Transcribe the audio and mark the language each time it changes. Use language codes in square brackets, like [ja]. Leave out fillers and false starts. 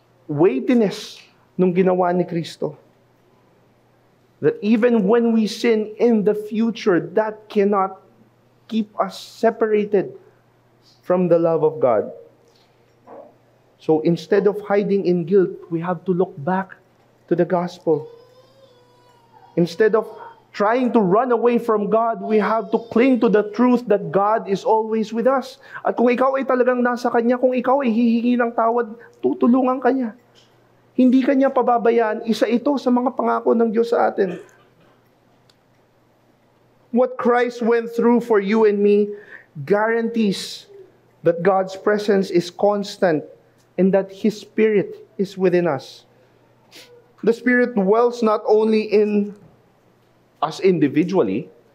[en] weightiness [tl] nung ginawa ni Kristo. [en] That even when we sin in the future, that cannot keep us separated from the love of God. So instead of hiding in guilt, we have to look back to the gospel. Instead of trying to run away from God, we have to cling to the truth that God is always with us. [tl] At kung ikaw ay talagang nasa Kanya, kung ikaw ay hihingi ng tawad, tutulungan ka niya. Hindi ka niya pababayaan. Isa ito sa mga pangako ng Diyos sa atin. [en] What Christ went through for you and me guarantees that God's presence is constant and that His Spirit is within us. The Spirit dwells not only in us individually.